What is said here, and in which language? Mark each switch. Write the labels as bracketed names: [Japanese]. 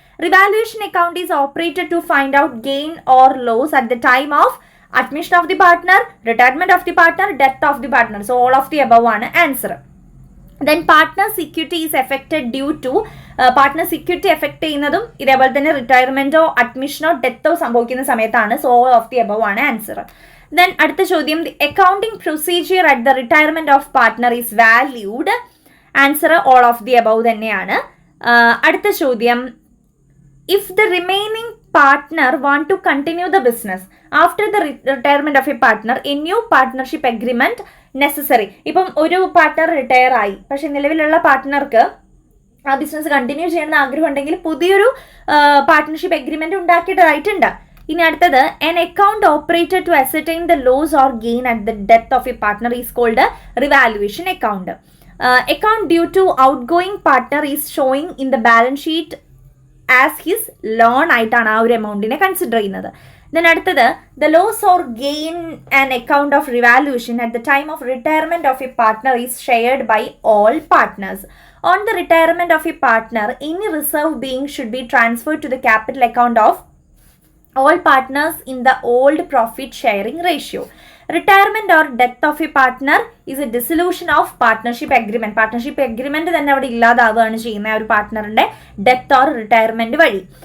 [English] Revaluation account is operated to find out gain or loss at the time of admission of the partner, retirement of the partner, death of the partner. So all of the above ആണ് answer. Then partner's equity is affected due to partner's equity affect [Malayalam] ചെയ്യുന്നതും ഇതേപോലെ തന്നെ റിട്ടയർമെന്റോ അഡ്മിഷനോ ഡെത്തോ സംഭവിക്കുന്ന സമയത്താണ്. [English] So all of the above ആണ് answer. Then [Malayalam] അടുത്ത ചോദ്യം, [English] the accounting procedure at the retirement of partner is valued. Answer all of the above തന്നെയാണ്. [Malayalam] അടുത്ത ചോദ്യം, [English] If the remaining partner want to continue the business after the retirement of a partner, a new partnership agreement necessary. [Malayalam] ഇപ്പം ഒരു partner retire ആയി, പക്ഷെ നിലവിലുള്ള പാർട്ട്ണർക്ക് ആ business continue ചെയ്യണമെന്ന് ആഗ്രഹം ഉണ്ടെങ്കിൽ പുതിയൊരു പാർട്ട്ണർഷിപ്പ് അഗ്രിമെന്റ് ഉണ്ടാക്കിയിട്ടായിട്ടുണ്ട്. ഇനി അടുത്തത്, [English] an account operated to ascertain the loss or gain at the death of a partner is called a revaluation account. Account due to outgoing partner is showing in the balance sheet as his loan [Malayalam] ആയിട്ടാണ് ആ ഒരു എമൗണ്ടിനെ consider ചെയ്യുന്നത്. [English] Then അടുത്തത് the loss or gain an account of revaluation at the time of retirement of a partner is shared by all partners. On the retirement of a partner, any reserve being should be transferred to the capital account of all partners in the old profit sharing ratio. Retirement or death of a partner is a dissolution of partnership agreement. [Malayalam] Partnership agreement തന്നെ അവിടെ ഇല്ലാതാവുകയാണ് ചെയ്യുന്ന ഒരു പാർട്ട്ണറിന്റെ death or retirement വഴി.